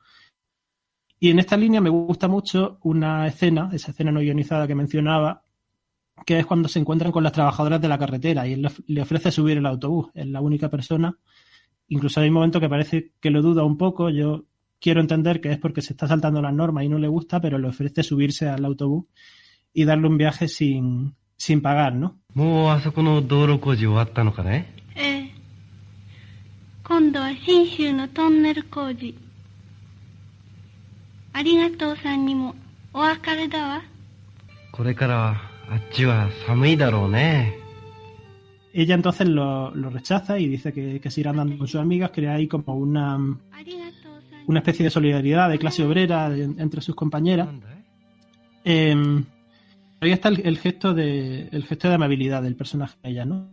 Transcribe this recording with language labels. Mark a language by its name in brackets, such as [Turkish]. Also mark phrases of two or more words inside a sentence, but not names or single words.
[Spanish] Y en esta línea me gusta mucho una escena, esa escena no guionizada que mencionaba, que es cuando se encuentran con las trabajadoras de la carretera y él le ofrece subir el autobús. Es la única persona. Incluso hay un momento que parece que lo duda un poco. Yo quiero entender que es porque se está saltando las normas y no le gusta, pero le ofrece subirse al autobús y darle un viaje sin pagar, ¿no? [Japanese] もうあそこの道路工事終わったのかね。ええ。今度は信州のトンネル工事。ありがとうさんにもお別れだわ。これからはあっちは寒いだろうね。 [Spanish] Ella entonces lo rechaza y dice que se irá andando con sus amigas, crea ahí como una especie de solidaridad de clase obrera entre sus compañeras. Ahí está el gesto de amabilidad del personaje de ella, ¿no?